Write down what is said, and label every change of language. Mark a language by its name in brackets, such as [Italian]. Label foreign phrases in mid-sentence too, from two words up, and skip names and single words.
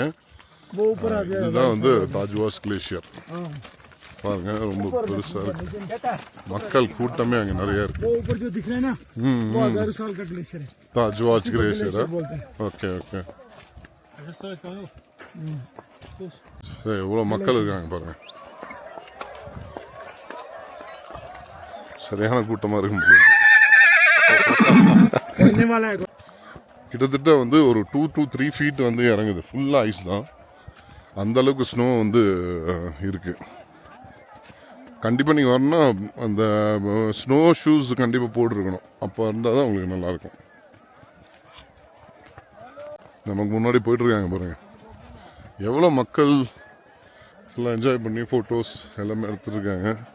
[Hindi] वो ऊपर आ गया. [Tamil] இதுதான் வந்து தாஜ்வாஸ் கிளேஷியர். [Hindi] हाँ. [Tamil] பாருங்க, ரொம்ப பெருசாக இருக்கு. [Hindi] लेकिन कहता है [Tamil] மக்கள் கூட்டமே அங்கே நிறைய இருக்கு. [Hindi] वो ऊपर जो दिख रहा है ना, वो 1000 साल का ग्लेशियर है. [Tamil] தாஜ்வாஸ் கிளேஷியரா? [Hindi] ग्लेशियर बोलते हैं. [English] okay okay. [Tamil] எவ்வளோ மக்கள் இருக்காங்க பாருங்க. சரியான கூட்டமாக இருக்கும் போல இருக்கு. [Hindi] करने वाला है. [Tamil] கிட்டத்தட்ட வந்து ஒரு [English] 2 to 3 feet [Tamil] வந்து இறங்குது. ஃபுல்லாக ஐஸ் தான். அந்த அளவுக்கு ஸ்னோ வந்து இருக்கு. கண்டிப்பாக நீங்கள் வரணும்னா அந்த [English] snow shoes [Tamil] கண்டிப்பாக போட்டிருக்கணும். அப்போ இருந்தால் தான் உங்களுக்கு நல்லாயிருக்கும். நமக்கு முன்னாடி போயிட்டுருக்காங்க பாருங்கள், எவ்வளோ மக்கள் எல்லாம் என்ஜாய் பண்ணி ஃபோட்டோஸ் எல்லாமே எடுத்துருக்காங்க.